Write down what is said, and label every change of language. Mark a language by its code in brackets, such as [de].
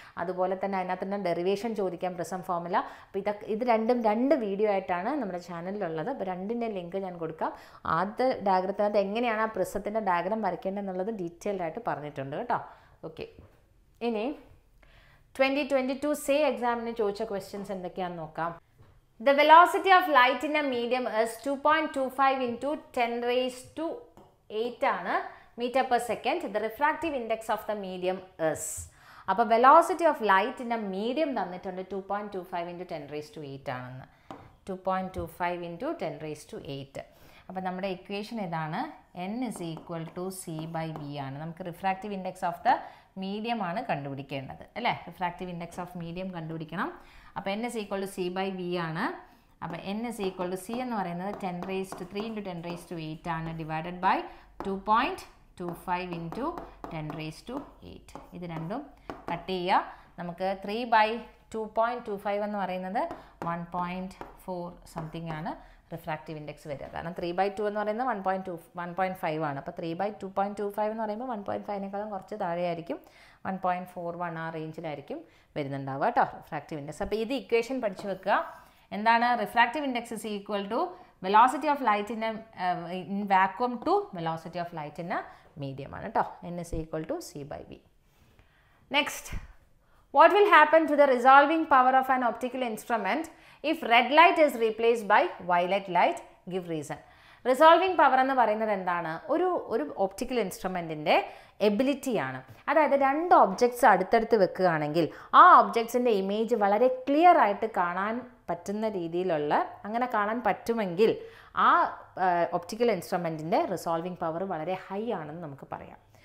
[ml] അതുപോലെ തന്നെ അതിനകത്ത് തന്നെ ഡെറിവേഷൻ ചോദിക്കാം, പ്രിസം ഫോർമുല. അപ്പോൾ ഇത് രണ്ട് വീഡിയോ ആയിട്ടാണ് നമ്മുടെ ചാനലിലുള്ളത്. അപ്പോൾ രണ്ടിൻ്റെ ലിങ്ക് ഞാൻ കൊടുക്കാം. ആദ്യത്തെ ഡയഗ്രത്തിനകത്ത് എങ്ങനെയാണ് ആ പ്രിസത്തിൻ്റെ ഡയഗ്രാം വരയ്ക്കേണ്ടതെന്നുള്ളത് ഡീറ്റെയിൽഡ് ആയിട്ട് പറഞ്ഞിട്ടുണ്ട് കേട്ടോ. ഓക്കെ, ഇനി 2022 സേ എക്സാമിന് ചോദിച്ച ക്വസ്റ്റ്യൻസ് എന്തൊക്കെയാണെന്ന് നോക്കാം. [en] The velocity of light in a medium is 2.25 into 10 raised to 8 ആണ് meter per second. The refractive index of the medium is. അപ്പോൾ velocity of light in a medium [ml] തന്നിട്ടുണ്ട് [en] 2.25 into 10 raised to 8 ആണെന്ന്. 2.25 into 10 raised to 8. [ml] അപ്പോൾ നമ്മുടെ equation ഏതാണ്? [en] n is equal to c by v ആണ്. [ml] നമുക്ക് refractive index of the medium ആണ് കണ്ടുപിടിക്കേണ്ടത് അല്ലേ? റിഫ്രാക്റ്റീവ് ഇൻഡെക്സ് ഓഫ് മീഡിയം കണ്ടുപിടിക്കണം. [en] അപ്പോൾ n is equal to c by v ആണ്. അപ്പോൾ n is equal to c എന്ന് പറയുന്നത് 10 raised to 3 into 10 raised to 8 ആണ്, divided by 2.25 into 10 raised to 8. [ml] ഇത് രണ്ടും കട്ട് ചെയ്യുക. നമുക്ക് 3 by 2.25 എന്ന് പറയുന്നത് 1.4 സംതിങ് ആണ് റിഫ്രാക്റ്റീവ് ഇൻഡെക്സ് വരിക. കാരണം 3/2 എന്ന് പറയുന്നത് 1.5 ആണ്. അപ്പോൾ 3/2.25 എന്ന് പറയുമ്പോൾ 1.5നേക്കാളും കുറച്ച് താഴെയായിരിക്കും. 1.41 ആ റേഞ്ചിലായിരിക്കും വരുന്നുണ്ടാവുക കേട്ടോ റിഫ്രാക്റ്റീവ് ഇൻഡെക്സ്. അപ്പോൾ ഇത് ഇക്വേഷൻ പഠിച്ചു വെക്കുക. എന്താണ്? [en] Refractive index is equal to velocity of light in vacuum to velocity of light in a medium ആണ് കേട്ടോ. n is equal to c by v. Next, what will happen to the resolving power of an optical instrument if red light is replaced by violet light? Give reason. [ml] Resolving power എന്ന് പറയുന്നത് എന്താണ്? ഒരു optical ഇൻസ്ട്രുമെൻറ്റിൻ്റെ എബിലിറ്റിയാണ്. അതായത് രണ്ട് objects അടുത്തടുത്ത് വെക്കുകയാണെങ്കിൽ ആ ഒബ്ജക്ട്സിൻ്റെ image വളരെ ക്ലിയർ ആയിട്ട് കാണാൻ പറ്റുന്ന രീതിയിലുള്ള, അങ്ങനെ കാണാൻ പറ്റുമെങ്കിൽ ആ ഒപ്റ്റിക്കൽ ഇൻസ്ട്രുമെൻറ്റിൻ്റെ റിസോൾവിങ് പവർ വളരെ ഹൈ ആണെന്ന് നമുക്ക് പറയാം.